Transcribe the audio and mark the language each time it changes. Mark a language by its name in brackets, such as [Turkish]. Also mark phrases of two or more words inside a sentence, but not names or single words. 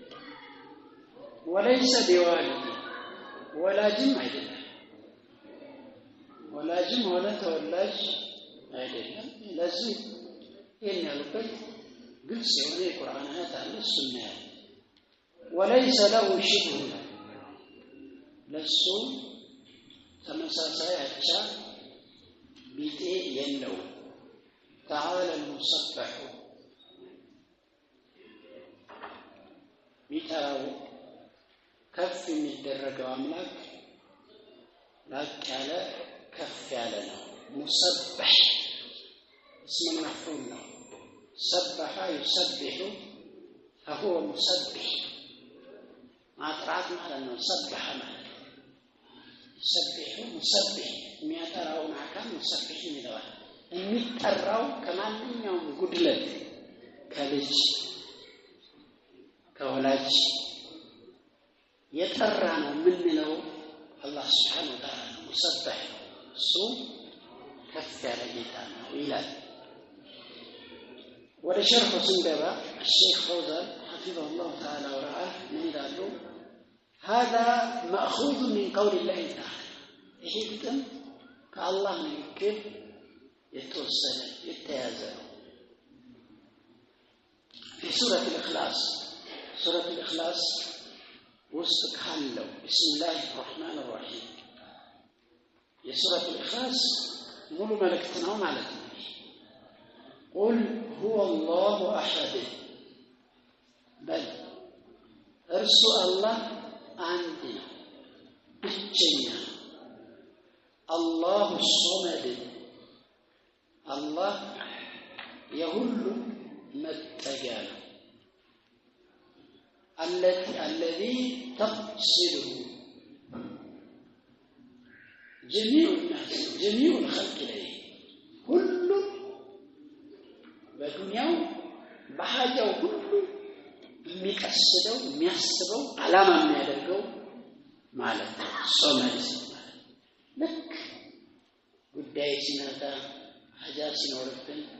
[Arabic] وليس بوالد [Amharic] ወላጅም አይደለም። ወላጅም ሆነ ተወላጅ አይደለም። ለዚህ ይሄን ያሉበት ግልጽ የሆነ የቁርአን አያት አለ። እሱን ነው [Arabic] وليس له شبه [Amharic] ለሱ ተመሳሳይ አቻ ቢጤ የለው። [Arabic] تعالى المسبح [Amharic] ቢታው ከፍ የሚደረገው አምላክ ላቅ ያለ ከፍ ያለ ነው። ሙሰበህ [Arabic] اسم مفعول [Amharic] ነው። [Arabic] سبح يسبح فهو مسبح [Amharic] ማጥራት ማለት ነው። ሰበሐ ማለት [Arabic] يسبح مسبح [Amharic] የሚያጠራውን አካል ሙሰብሕ ይለዋል። የሚጠራው ከማንኛውም ጉድለት ከልጅ ከወላጅ የጠራ ነው የምንለው አላህ [Arabic] سبحانه وتعالى [Amharic] ሙሰበህ እሱ ከፍ ያለ ጌታ ነው ይላል። ወደ ሸርሑ ስንገባ [Arabic] الشيخ فوزان حفظه الله تعالى [Amharic] ورعاه من قالوا هذا مأخوذ من قول الله تعالى ይሄ ግጥም ከአላህ ንግግር የተወሰነ የተያዘ ነው። [Arabic] في سورة الإخلاص سورة الإخلاص وسط ካለው بسم الله الرحمن الرحيم የሱረቱ الإخلاص [Amharic] ሙሉ መልእክት ነው ማለት ነው። [Arabic] قل هو الله أحد بل [Amharic] እርሱ አላህ አንድ ነው ብቸኛ [Arabic] الله الصمد [Amharic] አላህ የሁሉ መጠጊያ ነው። [Arabic] الذي تقصده جميع الناس جميع الخلق إليه كل [Amharic] በዱንያው በሐጃው ሁሉ የሚቀስደው የሚያስበው ዓላማ የሚያደርገው ማለት ነው። ሶመድ ማለት ልክ ጉዳይ ሲመጣ ሐጃ ሲኖርብን